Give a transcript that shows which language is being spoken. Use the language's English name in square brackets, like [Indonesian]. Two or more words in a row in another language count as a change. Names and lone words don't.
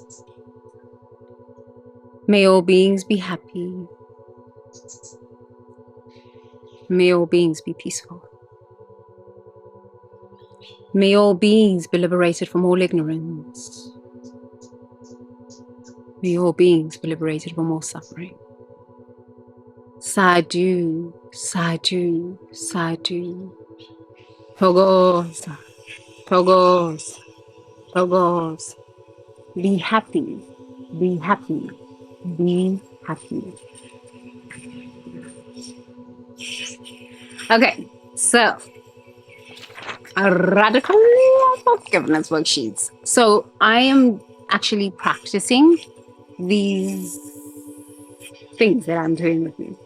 [English] May all beings be happy. May all beings be peaceful. May all beings be liberated from all ignorance. May all beings be liberated from all suffering. [Pali] Sadhu, sadhu, sadhu. Togosa, togosa, togosa. [English] Be happy, be happy, be happy. Okay, so a radical forgiveness worksheets. So I am actually practicing these things that I'm doing with you.